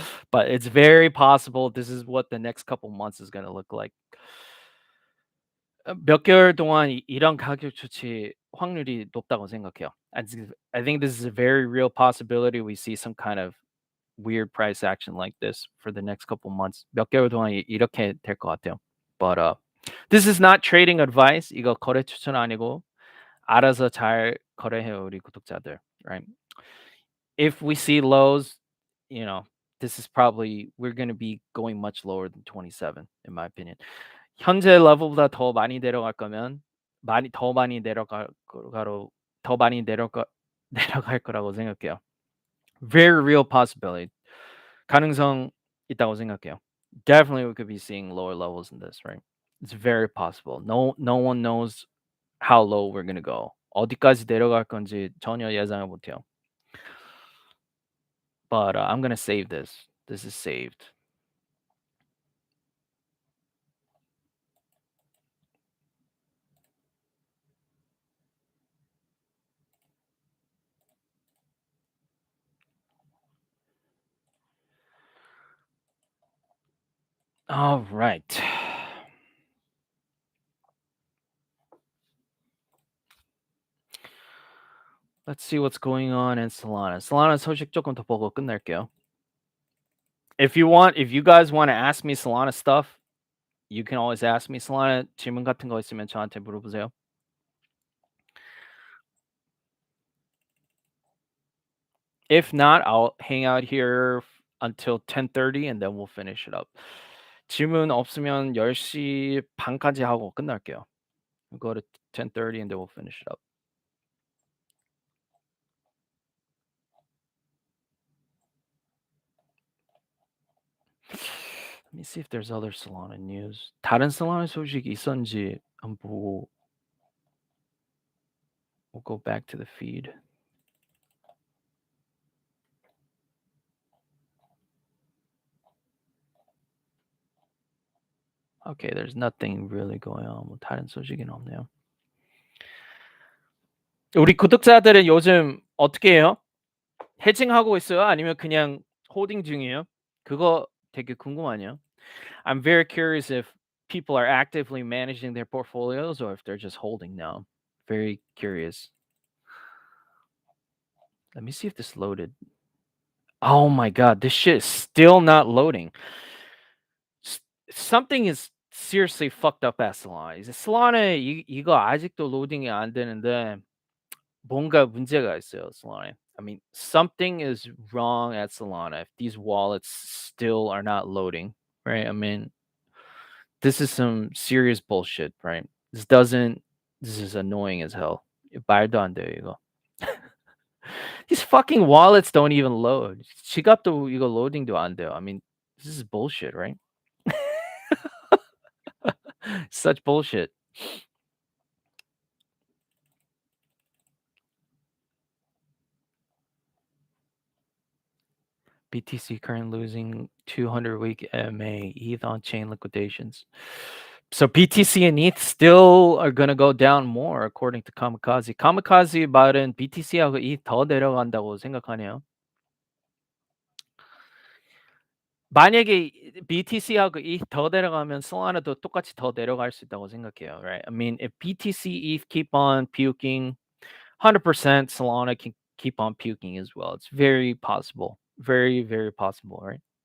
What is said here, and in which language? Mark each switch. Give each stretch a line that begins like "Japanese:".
English: But it's very possible this is what the next couple months is gonna look like.
Korean: 몇 개월 동안 이런 가격 조치 확률이 높다고 생각해요.
English: I think this is a very real possibility we see some kind of weird price action like this for the next couple months.
Korean: 몇 개월 동안 이렇게 될 것 같아요.
English: But this is not trading advice.
Korean: 이거 거래 추천 아니고 알아서 잘 거래해요, 우리 구독자들.
English: Right? If we see lows, you know, this is probably we're going to be going much lower than 27 in my opinion.
Korean: 현재 레벨보다 더 많이 내려갈 거면 많이 내려갈 거로 더 많이 내려갈 거라고 생각해요.
English: Very real possibility.
Korean: 가능성 있다고 생각해요.
English: Definitely we could be seeing lower levels in this, right? It's very possible. No one knows how low we're going to go.
Korean: 어디까지 내려갈 건지 전혀 예상을 못 해요.
English: But I'm going to save this. This is saved. All right. Let's see what's going on in Solana.
Korean: Solana 소식 조금 더 보고 끝낼게요.
English: If you guys want to ask me Solana stuff, you can always ask me.
Korean: Solana 질문 같은 거 있으면 저한테 물어보세요.
English: If not, I'll hang out here until 10:30 and then we'll finish it up.
Korean: 질문 없으면 10시 반까지 하고 끝날게요.
English: We'll go to 10:30 and then we'll finish it up. Let me see if there's other Solana news.
Korean: 다른 Solana 소식이 있었는지 한번 보고.
English: We'll go back to the feed. Okay, there's nothing really going on.
Korean: 뭐 다른 소식은 없네요. 우리 구독자들은 요즘 어떻게 해요? 해징하고 있어요? 아니면 그냥 홀딩 중이에요? 그거 되게 궁금하네요.
English: I'm very curious if people are actively managing their portfolios or if they're just holding now. Very curious. Let me see if this loaded. Oh my god, this shit is still not loading. Something is seriously fucked up at Solana.
Korean: 이제 Solana 이거 아직도 로딩이 안 되는데 뭔가 문제가 있어요, Solana.
English: I mean, something is wrong at Solana if these wallets still are not loading, right? I mean, this is some serious bullshit, right? This is annoying as hell.
Korean: 말도 안 돼요, 이거.
English: These fucking wallets don't even load.
Korean: 지갑도 이거 로딩도 안 돼요.
English: I mean, this is bullshit, right? Such bullshit. BTC current losing 200 week MA, ETH on chain liquidations. So BTC and ETH still are gonna go down more according to Kamikaze.
Korean: Kamikaze 말은 BTC하고 ETH 더 내려간다고 생각하네요. 만약에 BTC하고 ETH 더 내려가면 Solana도 똑같이 더 내려갈 수 있다고 생각해요, right?
English: I mean, if BTC, ETH keep on puking, 100% Solana can keep on puking as well. It's very possible. Very, very possible, right?